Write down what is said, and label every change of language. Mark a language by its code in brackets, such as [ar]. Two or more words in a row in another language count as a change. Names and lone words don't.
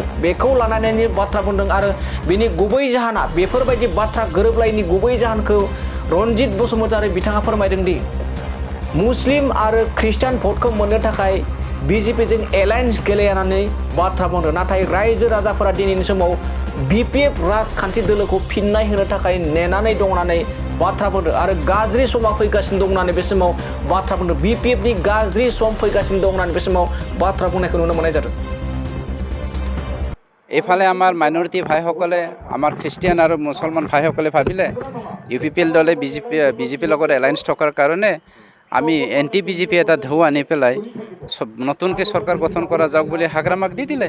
[brx] बेखौ लानानै बाथ्रा बुंदों आरो बिनि गुबै जाहोना बेफोरबायदि बाथ्रा गोरोबलायनि गुबै जाहोनखौ रनजित बसुमतारी बिथाङा फोरमायदों दि मुस्लिम आरो खृष्टान भटखौ मोननो थाखाय बिजेपिजों एलायन्स गेलेनानै बाथ्रा बुंदों। नाथाय रायजो राजाफोरा दिनैनि समाव बीपीएफ राजखान्थि दोलोखौ फिननाय होनो थाखाय नेनानै दं होननानै बाथ्रा बुंदों आरो गाज्रि समा फैगासिनो दं होननानै बे समाव बाथ्रा बुंदों। बीपीएफनि गाज्रि सम फैगासिनो दं होननानै बे समाव बाथ्रा बुंनायखौ नुनो मोननाय जादों। [as] এইফালে আমাৰ মাইনৰিটি ভাইসকলে আমাৰ খ্ৰীষ্টিয়ান আৰু মুছলমান ভাইসকলে ভাবিলে ইউপিপিএল দলে বিজেপিৰ লগত এলায়েন্স থকাৰ কাৰণে আমি এণ্টি বিজেপি এটা ঢৌ আনি পেলাই নতুনকৈ চৰকাৰ গঠন কৰা যাওক বুলি হাগ্ৰামাক দি দিলে।